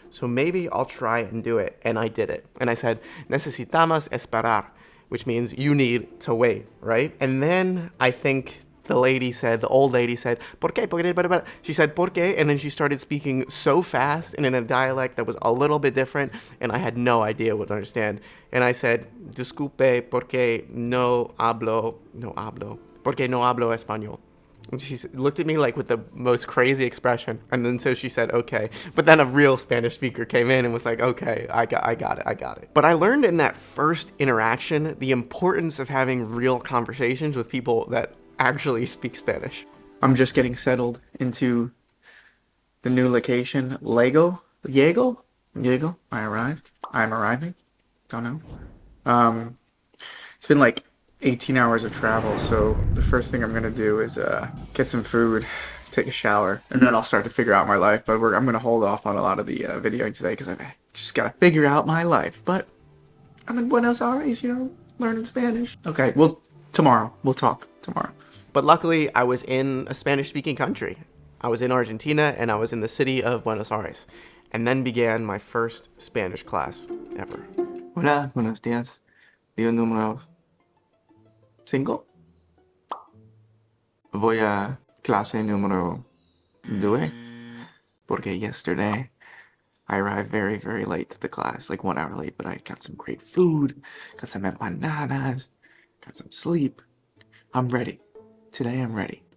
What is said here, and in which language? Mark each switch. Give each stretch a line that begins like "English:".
English: So maybe I'll try and do it. And I did it. And I said,
Spanish: necesitamos esperar,
English: which means you need to wait, right? And then I think the old lady said,
Spanish: ¿Por qué?
English: She said, ¿Por qué? And then she started speaking so fast and in a dialect that was a little bit different, and I had no idea what to understand. And I said,
Spanish: disculpe, porque no hablo, porque no hablo español.
English: And she looked at me with the most crazy expression. And then so she said, okay. But then a real Spanish speaker came in and was like, okay, I got it. But I learned in that first interaction the importance of having real conversations with people that actually speak Spanish. I'm just getting settled into the new location, Lego. Yegel? I arrived. I'm arriving. Don't know. It's been 18 hours of travel, so the first thing I'm gonna do is get some food, take a shower, and then I'll start to figure out my life. But I'm gonna hold off on a lot of the videoing today because I just gotta figure out my life. But I'm in Buenos Aires, learning Spanish. Okay, well, tomorrow. We'll talk tomorrow. But luckily, I was in a Spanish-speaking country. I was in Argentina, and I was in the city of Buenos Aires. And then began my first Spanish class ever.
Spanish: Hola, buenos días. Día número 5. Voy a clase número 2 porque
English: yesterday I arrived very, very late to the class, like 1 hour late, but I got some great food, got some empanadas, got some sleep. I'm ready. Today I'm ready.